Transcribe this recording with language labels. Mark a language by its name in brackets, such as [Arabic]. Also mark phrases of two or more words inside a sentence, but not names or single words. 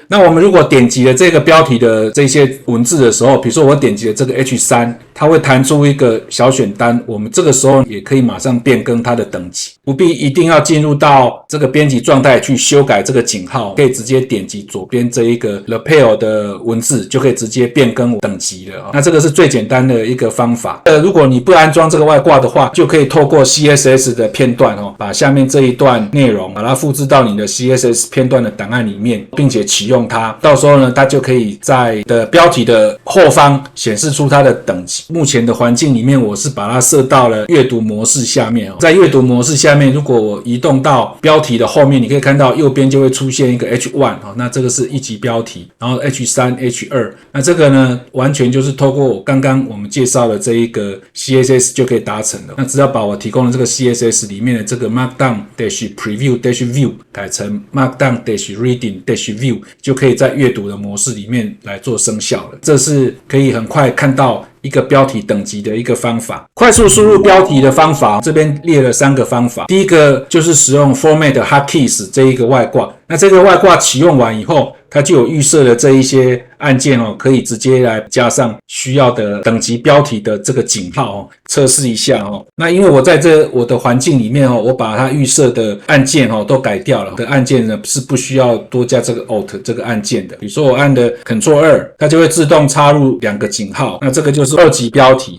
[Chinese] 那我們如果點擊了這個標題的這些文字的時候，比如說我點擊了這個 H3， 它會彈出一個小選單，我們這個時候也可以馬上變更它的等級，不必一定要進入到這個編輯狀態去修改這個井號，可以直接點擊左邊這一個 lapel 的文字，就可以直接變更等級了。那這個是最簡單的一個方法。如果你不安裝這個外掛的話，就可以透過 CSS 的片段把下面这一段內容把它複製到你的 CSS 片段的檔案裡面，並且啟用它。到時候呢，它就可以在的標題的後方顯示出它的等級。目前的環境裡面，我是把它設到了閱讀模式下面。在閱讀模式下面，如果我移動到標題的後面，你可以看到右邊就會出現一個 H1， 那這個是一級標題，然後 H3、H2， 那這個呢，完全就是透過剛剛我們介紹的這一個 CSS 就可以達成了。那只要把我提供的這個 CSS 裡面的這個 Markdown-Preview-View 改成 Markdown-Reading-View，就可以在閱讀的模式裡面來做生效了。這是可以很快看到一個標題等級的一個方法。快速輸入標題的方法，這邊列了3個方法。第一個就是使用 Format Hotkeys 這一個外掛。那這個外掛啟用完以後，它就有預設了這一些按鍵可以直接來加上需要的等級標題的這個井號測試一下那因為我在我的環境裡面我把它預設的按鍵都改掉了。的按鍵呢是不需要多加這個 Alt 這個按鍵的。比如说我按的 Ctrl2， 它就會自動插入2個井號，那這個就是2級標題。